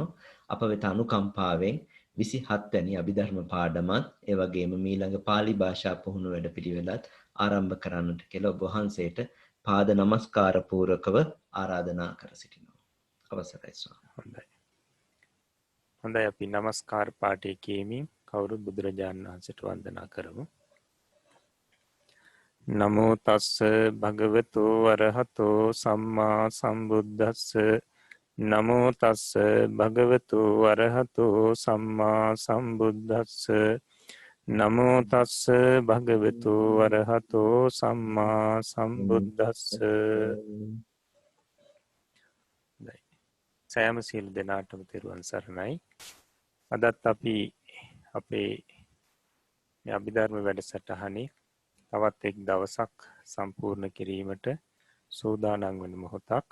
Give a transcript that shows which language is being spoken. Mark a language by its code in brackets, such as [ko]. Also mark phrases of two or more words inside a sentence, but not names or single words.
[si] අප වෙත අනුකම්පාවෙන් 27 වැනි අභිධර්ම පාඩමත් ඒ වගේම මීළඟ පාලි භාෂා පුහුණු වැඩපිළිවෙලත් ආරම්භ කරන්නට කියලා ඔබ වහන්සේට පාද නමස්කාර පූර්වකව ආරාධනා කර සිටිනවා. අවසරයි ස්වාමී. හොඳයි අපි නමස්කාර පාඨය කියමින් කවුරුත් බුදුරජාණන් වහන්සේට වන්දනා කරමු. [pi] නමෝ තස්ස භගවතු වරහතෝ සම්මා සම්බුද්දස්ස නමෝ තස්ස භගවතු වරහතෝ සම්මා සම්බුද්දස්ස නමෝ තස්ස භගවතු වරහතෝ සම්මා සම්බුද්දස්ස. [si] සෑම සියලු දෙනාටම තෙරුවන් සරණයි. අදත් අපි අපේ අභිධර්ම වැඩසටහනේ තවත් එක් දවසක් සම්පූර්ණ කිරීමට සූදානම් වන මොහොතක්.